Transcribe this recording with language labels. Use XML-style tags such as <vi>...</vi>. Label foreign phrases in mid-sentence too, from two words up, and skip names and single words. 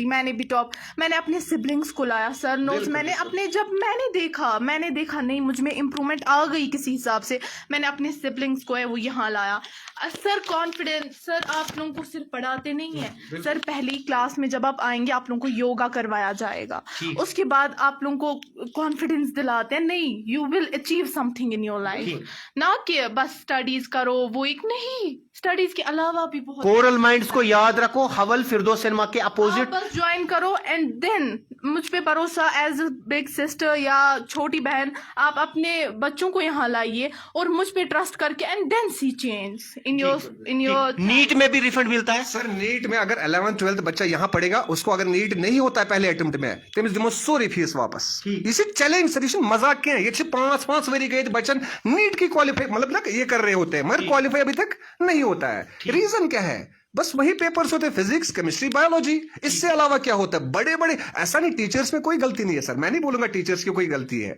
<ur>میں نے اپنے سبلنگس کو لایا سر نوٹس میں نے اپنے جب میں نے دیکھا نہیں مجھ میں امپرومنٹ آ گئی کسی حساب سے میں نے اپنے سبلنگس کو ہے وہ یہاں لایا. سر کانفیڈینس سر آپ لوگوں کو صرف پڑھاتے نہیں ہیں سر پہلی کلاس میں جب آپ آئیں گے آپ لوگوں کو یوگا کروایا جائے گا اس کے بعد آپ لوگوں کو کانفیڈینس دلاتے ہیں نہیں</ur> <en>you will achieve something in your life</en> <ur>نہ کہ بس اسٹڈیز کرو وہ ایک نہیں اسٹڈیز کے علاوہ بھی بہت. کورل مائنڈس کو یاد رکھو حول فردوس سنیما کے اپوزٹ بس جوائن کرو</ur> <en>and then</en> <ur>مجھ پہ بھروسہ</ur> <en>as a big sister</en> <ur>یا چھوٹی بہن آپ اپنے بچوں کو یہاں لائیے اور مجھ پہ ٹرسٹ کر کے</ur> <en>and then see change in your</en> <ur>نیٹ میں بھی ریفنڈ ملتا ہے. سر نیٹ میں اگر 11th 12th بچہ یہاں پڑھے گا اس کو اگر نیٹ نہیں ہوتا ہے پہلے اٹمپٹ میں</ur> <ks>تمس دمو</ks> <ur>سوری فیس واپس. یہ چیلنج سر یہ مذاق کیا یہ 5 ؤری گئے بچن نیٹ کی کوالیفائی مطلب یہ کر رہے ہوتے ہیں مگر کوالیفائی ابھی تک نہیں ہوتا ہے. ریزن کیا ہے بس وہی پیپرز ہوتے ہیں فزکس کیمسٹری بایولوجی اس سے علاوہ کیا ہوتا ہے. بڑے ایسا نہیں ٹیچرز میں کوئی غلطی نہیں ہے سر میں نہیں بولوں گا ٹیچرز کی کوئی غلطی ہے.</ur>